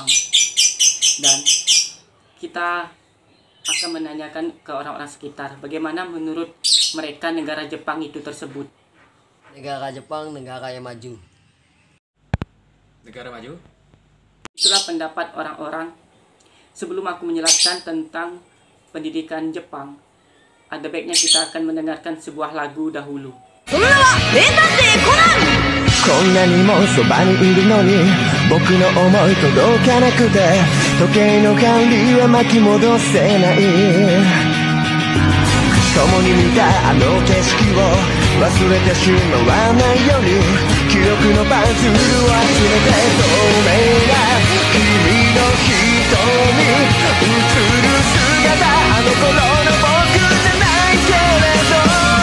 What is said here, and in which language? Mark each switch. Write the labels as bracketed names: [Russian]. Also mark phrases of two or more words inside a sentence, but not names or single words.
[Indonesian] Dan kita akan menanyakan ke orang-orang sekitar, bagaimana menurut mereka negara Jepang itu tersebut. Negara Jepang negara yang maju. Negara maju? Itulah pendapat orang-orang. Sebelum aku menjelaskan tentang pendidikan Jepang, ada baiknya kita akan mendengarkan sebuah lagu dahulu. [Japanese] こんなにもそばにいるのに僕の思い届かなくて時計の管理は巻き戻せない共に見たあの景色を忘れてしまわないように記憶のパズルを集めて透明な君の瞳映る姿あの頃の僕じゃないけれど